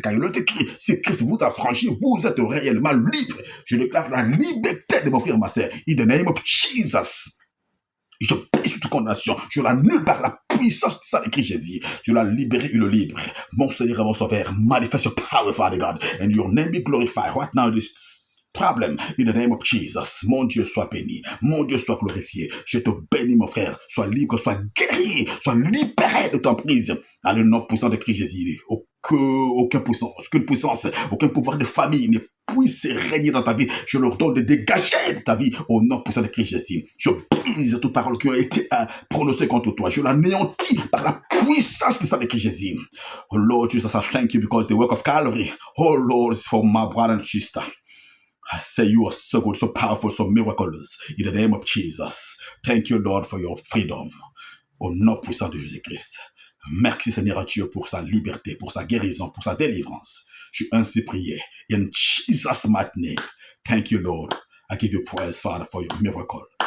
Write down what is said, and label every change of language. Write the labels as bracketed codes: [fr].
[fr] Car il est écrit, si Christ vous a franchi, vous êtes réellement libre. Je déclare la liberté de mon frère, ma sœur. [en] In the name of Jesus. [fr] Je prie sur toute condamnation. Je l'annule par la puissance de ça écrit Jésus. Tu l'as libéré et le libre. Mon Seigneur et mon Sauveur, manifeste [en] your power, Father God, and your name be glorified right now. This problem in the name of Jesus. [fr] Mon Dieu, sois béni. Mon Dieu, sois glorifié. Je te bénis, mon frère. Sois libre, sois guéri, sois libéré de ton prise. Dans le nom puissant de Christ Jésus. Aucune puissance, aucun pouvoir de famille ne puisse régner dans ta vie. Je leur donne de dégager de ta vie au nom puissant de Christ Jésus. Je brise toute parole qui a été prononcée contre toi. Je l'anéantis par la puissance de Christ Jésus. [en] Oh Lord Jesus, I thank you because the work of Calvary, oh Lord, is for my brother and sister. I say you are so good, so powerful, so miraculous. In the name of Jesus. Thank you, Lord, for your freedom. [fr] Au nom puissant de Jésus-Christ. Merci Seigneur Dieu pour sa liberté, pour sa guérison, pour sa délivrance. Je suis ainsi prié. [en] In Jesus' mighty name. Thank you, Lord. I give you praise, Father, for your miracle.